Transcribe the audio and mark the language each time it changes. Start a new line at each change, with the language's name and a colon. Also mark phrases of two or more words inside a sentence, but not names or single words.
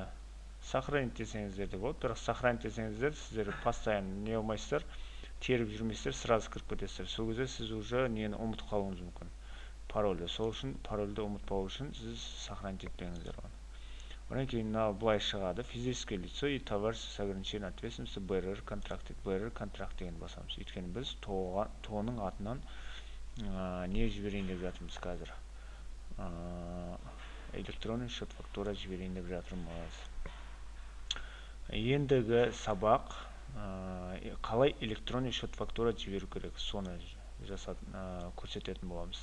Kazakh: Сохранить десеңіздер де болады. Бірақ сохранить десеңіздер, сіздер постоянно не olмайсыздар, теріп жүрмейсіздер, сразу кіріп кетесіздер. Сол кезде сіз уже нені ұмытып қалуыңыз мүмкін. Парольді. Сол үшін парольді ұмытпау үшін сіз сохранить етпеңіздер оны. Одан кейін былай шығады.
Russian: Физическое лицо и товар с ограничением ответственности БРР контракт
Kazakh: деген басамыз. Өйткені біз тоның атынан не жіберейін деп жатырмыз қазір.
Russian: Электронный счет фактура
Kazakh: жіберейін деп жатырмыз. Ендігі сабақ қалай
Russian: электронный счет фактура
Kazakh: жіберу керек, соны көрсететін боламыз.